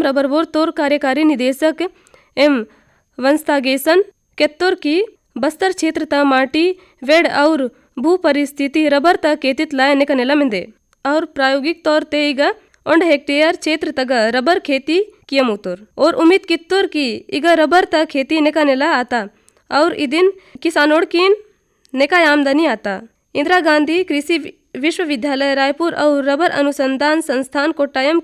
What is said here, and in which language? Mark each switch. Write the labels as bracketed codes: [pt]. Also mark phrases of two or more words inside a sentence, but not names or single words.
[gon] रबर बोर तोर कार्यकारी निदेशक एम वंशतागेसन केत्तोर की बस्तर क्षेत्र ता माटी वेड़ और भू परिस्थिति रबर ता केतित लाय निकनेला मिंदे और प्रायोगिक तौर ते इगा 1 हेक्टेयर क्षेत्र तग रबर खेती किया मुतोर और उम्मीद कित्तोर की इगा रबर ता खेती निकनेला आता और इदिन किसानों की निकाय आमदनी आता इंदिरा गांधी कृषि विश्वविद्यालय रायपुर और रबर अनुसंधान संस्थान कोट्टायम